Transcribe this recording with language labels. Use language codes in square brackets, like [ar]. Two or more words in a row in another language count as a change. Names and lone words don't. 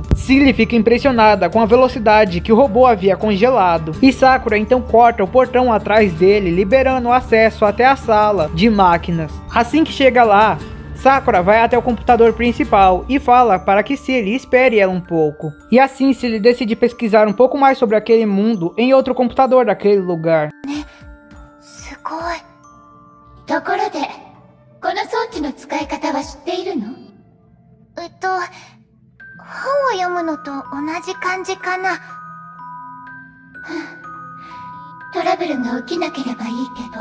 [pt] Cilly fica impressionada com a velocidade que o robô havia congelado, e Sakura então corta o portão atrás dele, liberando o acesso até a sala de máquinas. Assim que chega lá, Sakura vai até o computador principal e fala para que Cilly espere ela um pouco. E assim Cilly decide pesquisar um pouco mais sobre aquele mundo em outro computador daquele lugar. [ja] ところで、この装置の使い方は知っているの？本を読むのと同じ感じかな。トラブルが起きなければいいけど。